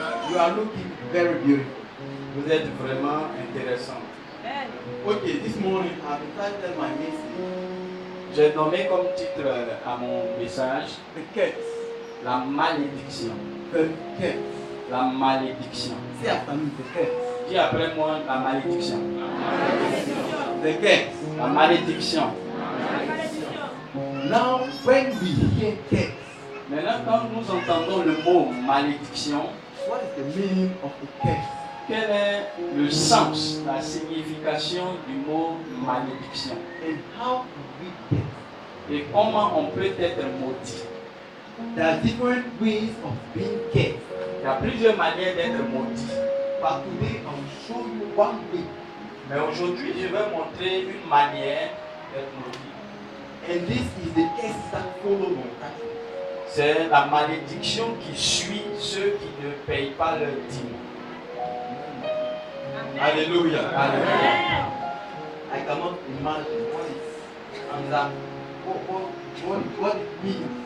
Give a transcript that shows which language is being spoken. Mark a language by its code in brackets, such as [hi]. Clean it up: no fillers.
[en] You are looking very beautiful. [fr] Vous êtes vraiment intéressant. [en] Okay, this morning I've entitled my message [fr] J'ai nommé comme titre à mon message [en] The Curse. [fr] la malédiction. [en] The Curse. [fr] La malédiction. [en] Say after me, the curse. [fr] Dis après moi la malédiction. [en] The curse. [fr] La malédiction. [en] Now, when we hear curse, [fr] Maintenant, quand nous entendons le mot malédiction, [en] what is the meaning of the curse? [fr] quel est le sens, la signification du mot malédiction? [en] And how do we curse? [fr] Et comment on peut être maudit? [en] There are different ways of being cursed. [fr] Il y y a plusieurs manières d'être maudit. [en] But today I will show you one way. [fr] Mais aujourd'hui, je vais montrer une manière d'être maudit. [en] And this is the case that follow my country. [fr] C'est la malédiction qui suit ceux qui ne payent pas leur dîme. Hallelujah. Alléluia. [en] I cannot imagine what it means.